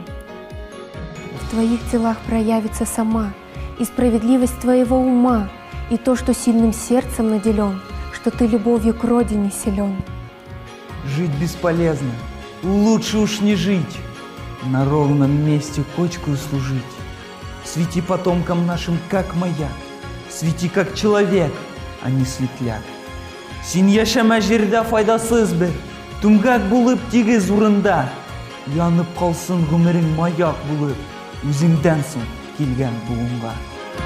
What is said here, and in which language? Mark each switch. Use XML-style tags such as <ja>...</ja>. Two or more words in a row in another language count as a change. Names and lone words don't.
<ru>В твоих делах проявится сама и справедливость твоего ума, и то, что сильным сердцем наделен, что ты любовью к родине силен. Жить бесполезно, лучше уж не жить, на ровном месте кочкою служить. Свети потомкам нашим, как маяк, свети как человек, а не светляк.</ru> <tt>Син яшәмә җирдә файдасыз бер, түмгәк булып тигез урында. Янып калсын гомерең маяк булып, үзеңдән соң килгән буынга.</tt>